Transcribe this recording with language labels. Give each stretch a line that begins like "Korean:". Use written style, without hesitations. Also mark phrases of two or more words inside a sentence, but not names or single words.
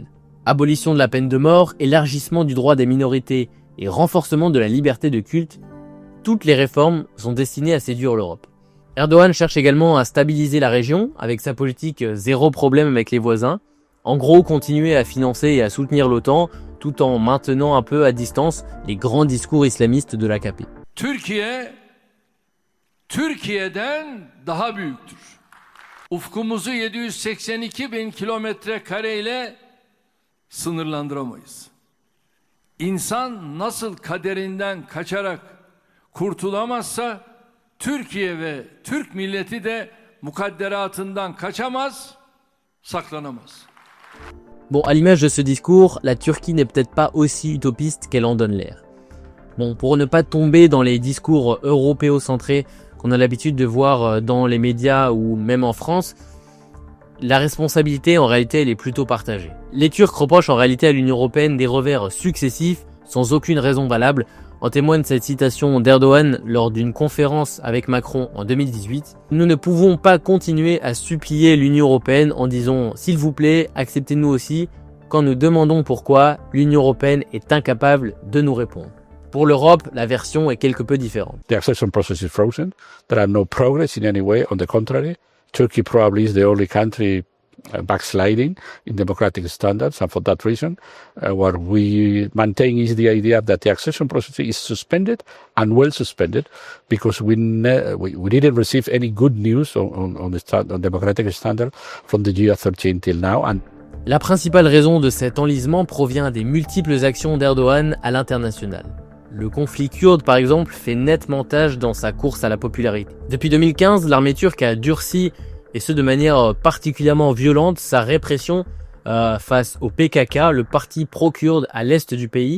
French: Abolition de la peine de mort, élargissement du droit des minorités et renforcement de la liberté de culte, toutes les réformes sont destinées à séduire l'Europe. Erdogan cherche également à stabiliser la région avec sa politique zéro problème avec les voisins. En gros, continuer à financer et à soutenir l'OTAN tout en maintenant un peu à distance les grands discours islamistes de l'AKP.
Turkish: Türkiye, Türkiye'den daha büyüktür. Ufkumuzu 782 bin kilometre kare ile sınırlandıramayız. İnsan nasıl kaderinden kaçarak kurtulamazsa, Türkiye ve Türk milleti de mukadderatından kaçamaz, saklanamaz.
French: Bon, à l'image de ce discours, la Turquie n'est peut-être pas aussi utopiste qu'elle en donne l'air. Bon, pour ne pas tomber dans les discours européocentrés qu'on a l'habitude de voir dans les médias ou même en France, la responsabilité en réalité elle est plutôt partagée. Les Turcs reprochent en réalité à l'Union européenne des revers successifs sans aucune raison valable. En témoigne cette citation d'Erdogan lors d'une conférence avec Macron en 2018. Nous ne pouvons pas continuer à supplier l'Union européenne en disant « S'il vous plaît, acceptez-nous aussi » quand nous demandons pourquoi, l'Union européenne est incapable de nous répondre. Pour l'Europe, la version est quelque peu différente.
English: The accession process is frozen. There are no progress in any way. On the contrary, Turkey probably is the only country backsliding in democratic standards, and for that reason, what we maintain is the idea that the accession process is suspended and well suspended because we didn't receive any good news on democratic standard from the year 13 till now. And
French: la principale raison de cet enlisement provient des multiples actions d'Erdogan à l'international. Le conflit kurde, par exemple, fait nettement tâche dans sa course à la popularité. Depuis 2015, l'armée turque a durci, et ce de manière particulièrement violente, sa répression face au PKK, le parti pro-kurde à l'est du pays.